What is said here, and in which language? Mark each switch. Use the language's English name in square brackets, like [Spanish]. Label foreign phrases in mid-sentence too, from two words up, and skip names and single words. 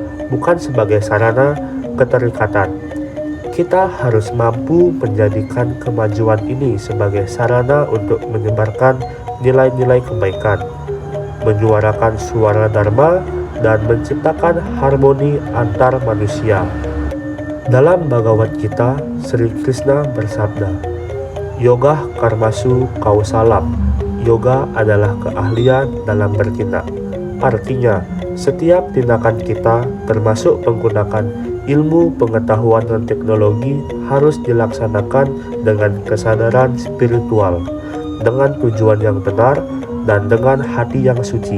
[Indonesian] bukan sebagai sarana keterikatan. Kita harus mampu menjadikan kemajuan ini sebagai sarana untuk menyebarkan nilai-nilai kebaikan, menyuarakan suara Dharma, dan menciptakan harmoni antar manusia. Dalam Bhagavad Gita, Sri Krishna bersabda, [Sanskrit] योगः कर्मसु कौशलम्. [Indonesian] Yoga adalah keahlian dalam bertindak. Artinya, setiap tindakan kita, termasuk menggunakan ilmu, pengetahuan, dan teknologi, harus dilaksanakan dengan kesadaran spiritual, dengan tujuan yang benar, dan dengan hati yang suci.